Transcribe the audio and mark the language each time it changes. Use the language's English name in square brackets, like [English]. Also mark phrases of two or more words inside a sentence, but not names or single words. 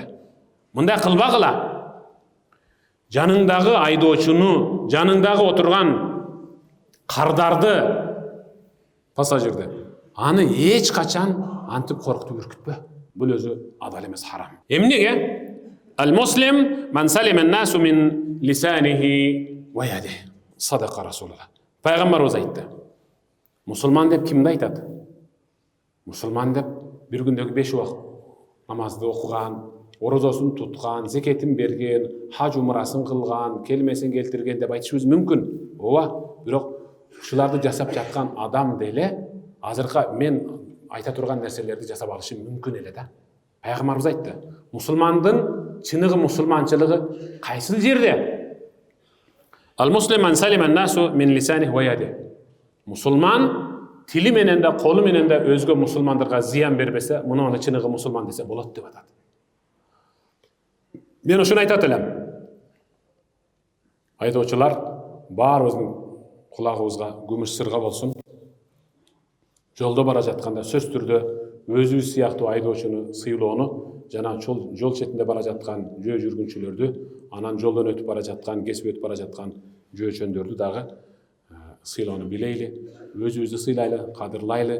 [Kyrgyz] Мындай кылбагыла. Жаныңдагы айдоочуну, жаныңдагы отурган кардарды, пассажирди, аны эч качан антип коркутуп үркүтпө. Бул өзү адал эмес, харам. Эмнеге? [Arabic] المسلم من سلم الناس من لسانه ويده. صدق رسول الله. [Kyrgyz] Пайгамбарыбыз айтты. Мусулман деп кимди айтат? Мусулман деп бир күндөгү 5 убак намазды окуган, орозосун туткан, зекетин берген, хаж умрасын кылган, келмесин келтирген деп айтышыбыз мүмкүн. Ооба, бирок ушуларды жасап жаткан адам деле азыркы мен айта турган нерселерди жасап алышы мүмкүн эле да. Пайгамбарыбыз айтты. Мусулмандын чыныгы мусулманчылыгы кайсыл жерде? [Arabic] المسلم من سلم الناس من لسانه ويده. [Kyrgyz] Мусулман тили менен да, колу менен да өзгө мусулмандарга зыян бербесе, муну чыныгы мусулман десе болот деп атат. Мен ушуну айтат элем. Айдоочулар баарыбыздын кулагыбызга күмүш сырга болсун. Жолдо бара жатканда сөз түрдө өзүбүз сыяктуу айдоочуну сыйлоону, жана жол четинде бара жаткан жөө жүргүнчүлөрдү, анан жолдон өтүп бара жаткан, кесип өтүп бара жаткан жөөчөндөрдү дагы сыйлоону билейли, өзүбүздү сыйлайлы, кадырлайлы.